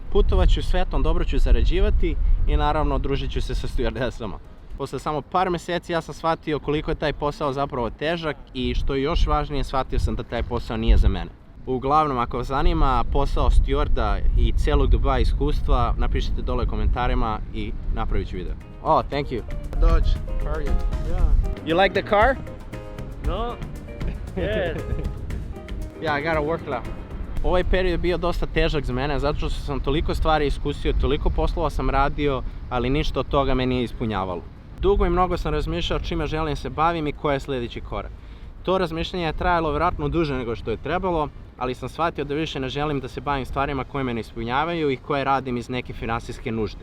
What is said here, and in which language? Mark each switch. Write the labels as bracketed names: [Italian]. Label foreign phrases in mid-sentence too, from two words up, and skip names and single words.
[Bosnian] Putovaću svetom, dobro ću zarađivati i naravno družit ću se sa stewardesama. Posle samo par mjeseci ja sam shvatio koliko je taj posao zapravo težak i što je još važnije, shvatio sam da taj posao nije za mene. Uglavnom, ako vas zanima posao stewarda i cijelog Dubaja iskustva, napišite dole u komentarima i napravit ću video. [English] Oh, thank you. Dodge, how are you? Yeah. You like the car? No? Yes. Yeah, I gotta work out. [Bosnian] Ovaj period je bio dosta težak za mene, zato što sam toliko stvari iskusio, toliko poslova sam radio, ali ništa od toga me nije ispunjavalo. Dugo i mnogo sam razmišljao čime želim se bavim i koji je sljedeći korak. To razmišljanje je trajalo vjerojatno duže nego što je trebalo, ali sam shvatio da više ne želim da se bavim stvarima koje me ne ispunjavaju i koje radim iz neke finansijske nužde.